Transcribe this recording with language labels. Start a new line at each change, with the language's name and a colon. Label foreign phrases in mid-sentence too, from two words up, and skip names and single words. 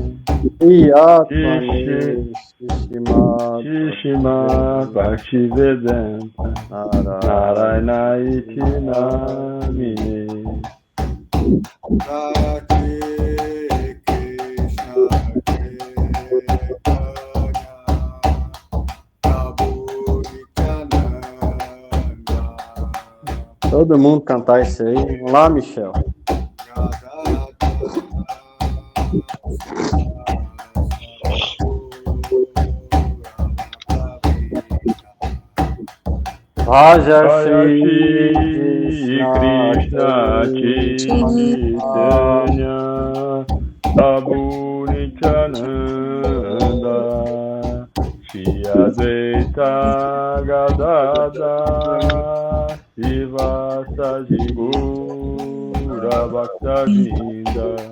Sanskrit: Shishima Bhaktivedanta Narayana Iti Namine.
Portuguese: Todo mundo cantar isso aí. Vamos lá, Michel.
Sanskrit: Raja Shri Krishna Chaitanya Prabhu Nityananda Shri Advaita Gadadhar Sivasadi Gura Bhaktavinda.